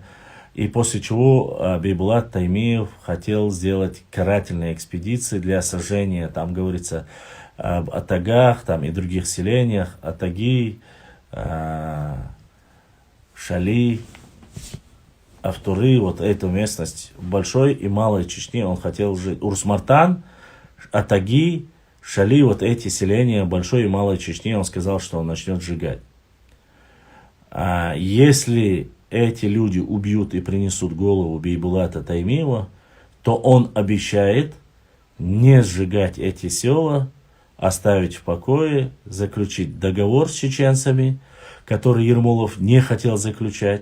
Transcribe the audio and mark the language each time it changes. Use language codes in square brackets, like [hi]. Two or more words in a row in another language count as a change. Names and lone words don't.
[ru] И после чего Бейбулат Таймиев хотел сделать карательные экспедиции для сожжения, там говорится, об Атагах там, и других селениях, Атаги, Шали, Автуры, вот эту местность, Большой и Малой Чечни он хотел жить. Урс-Мартан, Атаги, Шали, вот эти селения Большой и Малой Чечни, он сказал, что он начнет сжигать. Если эти люди убьют и принесут голову Бейбулата Таймиева, то он обещает не сжигать эти села, оставить в покое, заключить договор с чеченцами, который Ермолов не хотел заключать.